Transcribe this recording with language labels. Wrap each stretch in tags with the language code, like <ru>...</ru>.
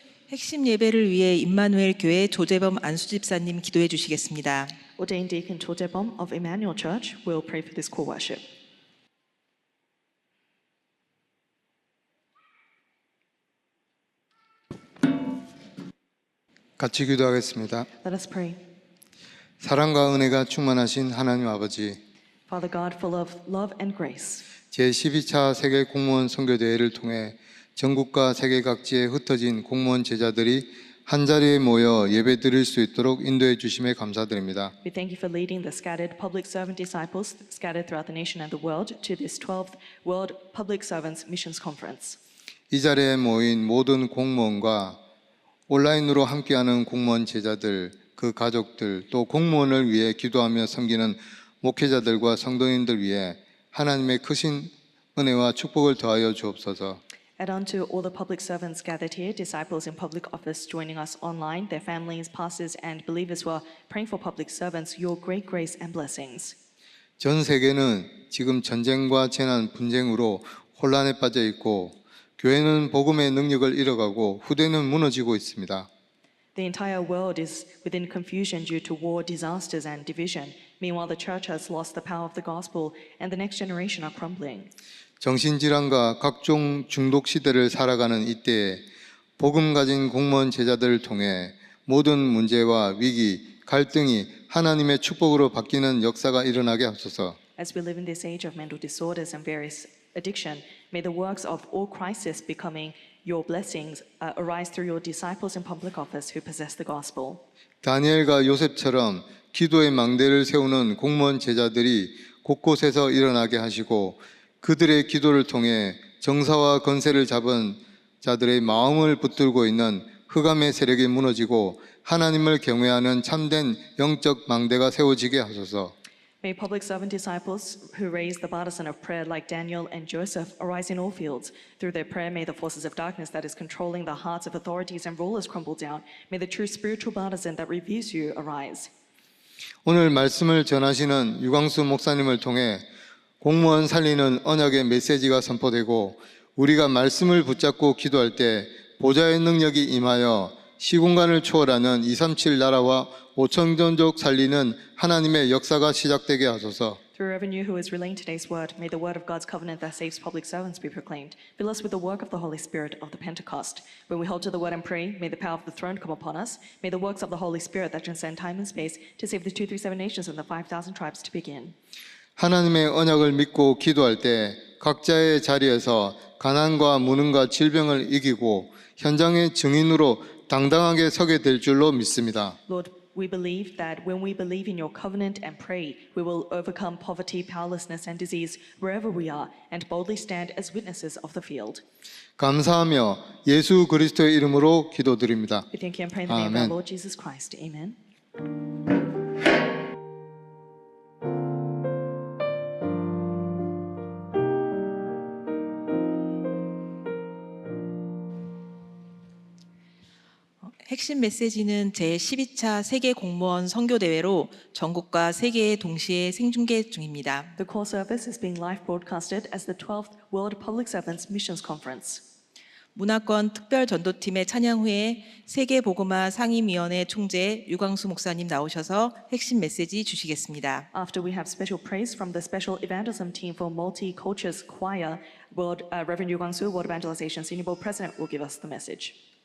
<ko>핵심 예배를 위해 임마누엘 교회 조재범 안수집사님 기도해 주시겠습니다.</ko> <en>Ordained Deacon 조재범 of Emmanuel Church will pray for this core worship.</en> <ko>같이 기도하겠습니다.</ko> <en>Let us pray.</en> <ko>사랑과 은혜가 충만하신 하나님 아버지,</ko> <en>Father God, full of love and grace,</en> <ko>제12차 세계 공무원 선교대회를 통해 전국과 세계 각지에 흩어진 공무원 제자들이 한자리에 모여 예배 드릴 수 있도록 인도해 주심에 감사드립니다.</ko> <en>we thank you for leading the scattered public servant disciples scattered throughout the nation and the world to this 12th World Public Servants Missions Conference.</en> <ko>이 자리에 모인 모든 공무원과 온라인으로 함께하는 공무원 제자들, 그 가족들, 또 공무원을 위해 기도하며 섬기는 목회자들과 성도님들 위해 하나님의 크신 은혜와 축복을 더하여 주옵소서.</ko> <en>Add on to all the public servants gathered here, disciples in public office joining us online, their families, pastors, and believers who are praying for public servants, your great grace and blessings.</en> <ko>전 세계는 지금 전쟁과 재난, 분쟁으로 혼란에 빠져 있고 교회는 복음의 능력을 잃어가고 후대는 무너지고 있습니다.</ko> <en>The entire world is within confusion due to war, disasters, and division. Meanwhile, the church has lost the power of the gospel, and the next generation are crumbling.</en> <ko>정신질환과 각종 중독 시대를 살아가는 이때에 복음 가진 공무원 제자들을 통해 모든 문제와 위기, 갈등이 하나님의 축복으로 바뀌는 역사가 일어나게 하소서.</ko> <en>As we live in this age of mental disorders and various addiction, may the works of all crisis becoming your blessings arise through your disciples in public office who possess the gospel.</en> <ko>다니엘과 요셉처럼 기도의 망대를 세우는 공무원 제자들이 곳곳에서 일어나게 하시고 그들의 기도를 통해 정사와 건세를 잡은 자들의 마음을 붙들고 있는 흑암의 세력이 무너지고 하나님을 경외하는 참된 영적 망대가 세워지게 하소서.</ko> <en>May public servant disciples who raise the partisan of prayer like Daniel and Joseph arise in all fields. Through their prayer, may the forces of darkness that is controlling the hearts of authorities and rulers crumble down. May the true spiritual partisan that reveals you arise.</en> <ko>오늘 말씀을 전하시는 유광수 목사님을 통해 공무원 살리는 언약의 메시지가 선포되고 우리가 말씀을 붙잡고 기도할 때 보좌의 능력이 임하여 시공간을 초월하는 237 나라와 5천 종족 살리는 하나님의 역사가 시작되게 하소서.</ko> <en>Through Reverend Yu, who is relaying today's word, may the word of God's covenant that saves public servants be proclaimed. Fill us with the work of the Holy Spirit of the Pentecost. When we hold to the word and pray, may the power of the throne come upon us. May the works of the Holy Spirit that transcend time and space to save the 237 nations and the 5,000 tribes to begin.</en> <ko>하나님의 언약을 믿고 기도할 때 각자의 자리에서 가난과 무능과 질병을 이기고 현장의 증인으로 당당하게 서게 될 줄로 믿습니다.</ko> <en>Lord, we believe that when we believe in your covenant and pray, we will overcome poverty, powerlessness, and disease wherever we are and boldly stand as witnesses of the field.</en> <ko>감사하며 예수 그리스도의 이름으로 기도드립니다.</ko> <en>We thank you and pray in the name of Amen. our Lord Jesus Christ. Amen.</en> <ko>핵심 메시지는 제12차 세계 공무원 선교 대회로 전국과 세계에 동시에 생중계 중입니다.</ko> <en>The call service is being live broadcasted as the 12th World Public Servants Missions Conference.</en> <ko>문화권 특별 전도팀의 찬양 후에 세계 복음화 상임위원회 총재 유광수 목사님 나오셔서 핵심 메시지 주시겠습니다.</ko> <en>After we have special praise from the Special Evangelism Team for Multi-Cultures Choir, Reverend Yu Gwang-soo, World Evangelization Senior Board President, will give us the message.</en>